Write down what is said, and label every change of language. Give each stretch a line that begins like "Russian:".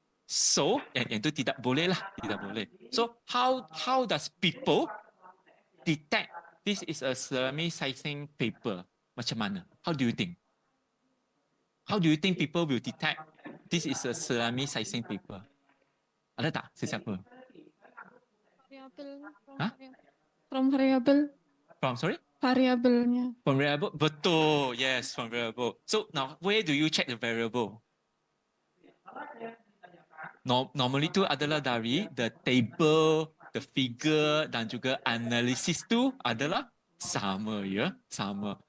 Malay: So, yang itu tidak boleh lah, tidak boleh.
English: So, how does people detect this is a selami sizing paper?
Malay: Macam mana?
English: How do you think? How do you think people will detect this is a selami sizing paper?
Malay: Ada tak sesiapa?
English: Variable. Huh? From variable. From, sorry?
Malay: variabelnya.
English: From variable,
Malay: betul.
English: Yes, from variable. So now, where do you check the variable?
Malay: Normally tu adalah dari
English: the table, the figure
Malay: dan juga analysis tu adalah sama ya, sama.